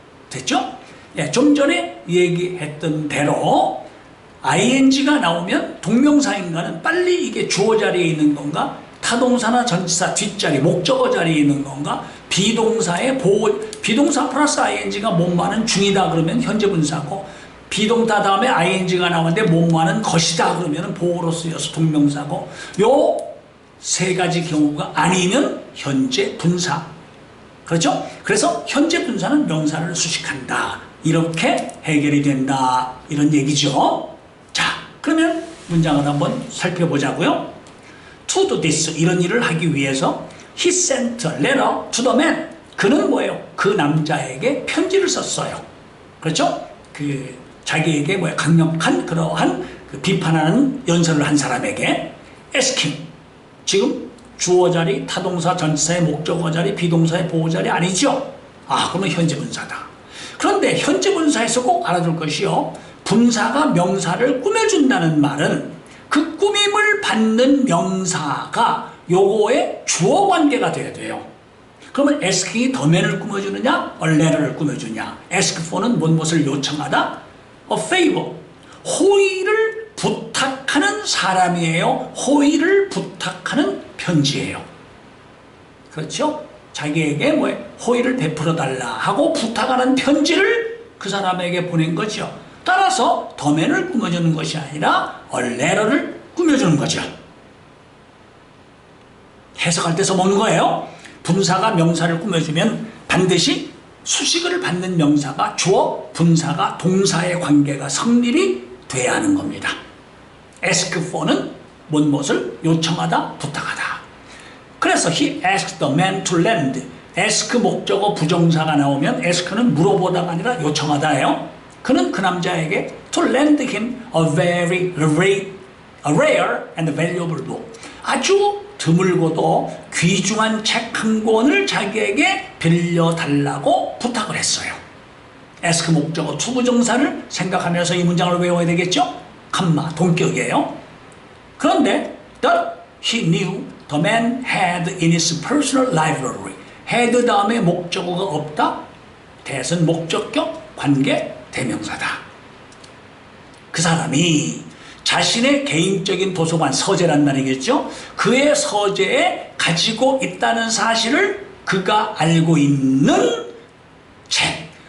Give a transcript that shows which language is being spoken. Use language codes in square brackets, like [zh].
[ko] 됐죠? 예, 좀 전에 얘기했던 대로 ing가 나오면 동명사인가는 빨리 이게 주어 자리에 있는 건가 타동사나 전치사 뒷자리 목적어 자리에 있는 건가 비동사의 비동사 플러스 ing가 뭐뭐하는 중이다 그러면 현재 분사고 비동사 다음에 ing가 나오는데 뭐뭐하는 것이다 그러면 보어로 쓰여서 동명사고 요 세 가지 경우가 아니면 현재 분사. 그렇죠? 그래서 현재 분사는 명사를 수식한다. 이렇게 해결이 된다. 이런 얘기죠. 자, 그러면 문장을 한번 살펴보자고요. [en] To do this, 이런 일을 하기 위해서 he sent a letter to the man. [ko] 그는 뭐예요? 그 남자에게 편지를 썼어요. 그렇죠? 그 자기에게 강력한 그러한 그 비판하는 연설을 한 사람에게 asking. 지금 주어 자리, 타동사, 전치사의 목적어 자리, 비동사의 보호 자리 아니죠? 그러면 현재 분사다. 그런데 현재 분사에서 꼭 알아둘 것이요. 분사가 명사를 꾸며준다는 말은 그 꾸밈을 받는 명사가 요거의 주어 관계가 돼야 돼요. 그러면 asking이 the man을 꾸며주느냐, a letter를 꾸며주냐. ask for는 무엇을 요청하다, a favor. 호의를 부탁하는 사람이에요. 호의를 부탁하는 편지예요. 그렇죠? 자기에게 호의를 베풀어 달라 하고 부탁하는 편지를 그 사람에게 보낸 거죠. 따라서 the man을 꾸며주는 것이 아니라 a letter를 꾸며주는 거죠. 해석할 때 써먹는 거예요. 분사가 명사를 꾸며주면 반드시 수식을 받는 명사가 주어, 분사가 동사의 관계가 성립이 돼야 하는 겁니다. ask for는 무엇을 요청하다, 부탁하다. [en] 그래서 he asked the man to lend. [ko] ask 목적어 부정사가 나오면 ask는 물어보다가 아니라 요청하다예요. [en] 그는 그 남자에게 to lend him a very rare and valuable book. [ko] 아주 드물고도 귀중한 책 한 권을 자기에게 빌려달라고 부탁을 했어요. ask 목적어 to 부정사를 생각하면서 이 문장을 외워야 되겠죠? 컴마, 동격이에요. 그런데 that he knew [en] The man had in his personal library. [ko] had 다음에 목적어가 없다. that은 목적격, 관계, 대명사다. 그 사람이 자신의 개인적인 도서관, 서재란 말이겠죠. 그의 서재에 가지고 있다는 사실을 그가 알고 있는 책.